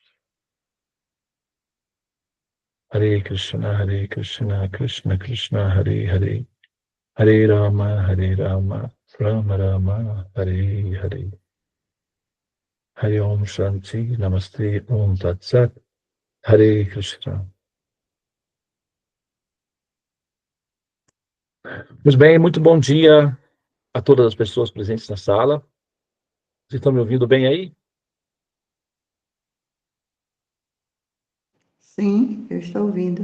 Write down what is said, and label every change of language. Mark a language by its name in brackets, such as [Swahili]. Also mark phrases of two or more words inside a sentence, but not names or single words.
[Sanskrit] Hare Krishna, Krishna Krishna, Hare Hare, Hare Rama, Rama Rama, Hare Hare. Hare Om Shanti, Namaste, Om Tat Sat, Hare Krishna. [Portuguese] Muito bem, muito bom dia a todas as pessoas presentes na sala. Vocês estão me ouvindo bem aí? Sim, eu estou ouvindo.